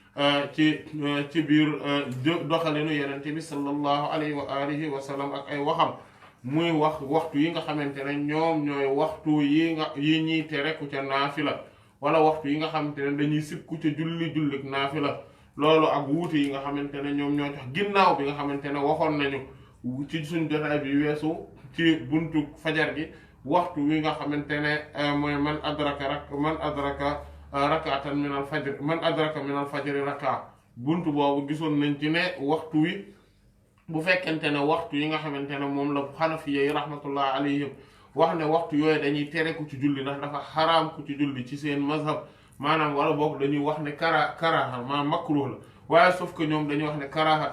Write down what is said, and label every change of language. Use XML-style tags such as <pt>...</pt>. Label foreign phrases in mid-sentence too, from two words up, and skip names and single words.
<wo>ci biir doxalinu yenente bi</wo> <ar>صلى الله عليه وعلى آله وسلم</ar> <wo>ak ay waxam muy wax waxtu yi nga xamante ne ñoom ñooy waxtu yi ñuy tere ku ca naafila wala waxtu yi nga xamante ne dañuy sib ku ca jullik naafila loolu ak wuute yi nga xamante ne ñoom ñoo tax ginnaaw bi nga xamante ne waxoon nañu ci suñ jotaay bi weesu ci buntu fajar gi waxtu wi nga xamante ne mooy</wo> <ar>من أدرك ركعة من الفجر من أدرك من الفجر ركعة</ar> <wo>buntu boobu gisoon nañ ci ne waxtu wi bu fekkente ne waxtu yi nga xamante ne moom la xanafiya yi</wo> <ar>رحمة الله عليهم</ar> <wo>wax ne waxtu yooyu dañuy tere ku ci julli ndax dafa xaraam ku ci julli ci seen mazhab maanaam wala boog dañuy wax ne karaha maanaam makruh la waaye</wo> <fr>sauf que</fr> <wo>ñoom dañuy wax ne karahatu</wo>